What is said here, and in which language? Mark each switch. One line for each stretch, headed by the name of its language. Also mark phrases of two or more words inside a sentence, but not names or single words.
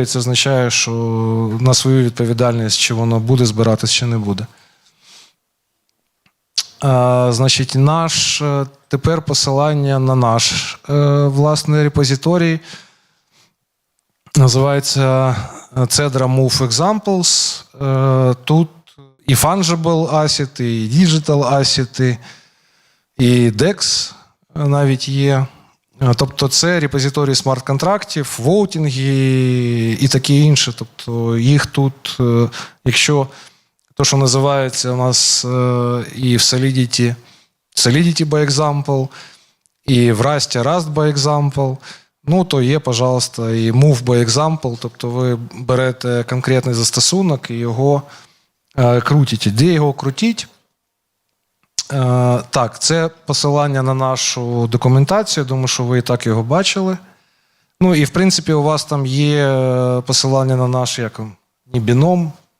Ukrainian: Це означає, що на свою відповідальність, чи воно буде збиратись, чи не буде. Тепер посилання на наш власний репозиторій. Називається Cedra Move Examples. Тут і
English: fungible asset,
Ukrainian: і
English: digital asset,
Ukrainian: і DEX навіть є. Тобто це репозиторій смарт-контрактів, воутінги і таке інше. Тобто їх тут, якщо то, що називається у нас і в Solidity by example, і в Rust by example, то є, пожалуйста, і Move by example, тобто ви берете конкретний застосунок і його крутите. Де його крутіть? Так, це посилання на нашу документацію, думаю, що ви і так його бачили. І, в принципі, у вас там є посилання на наш, біном.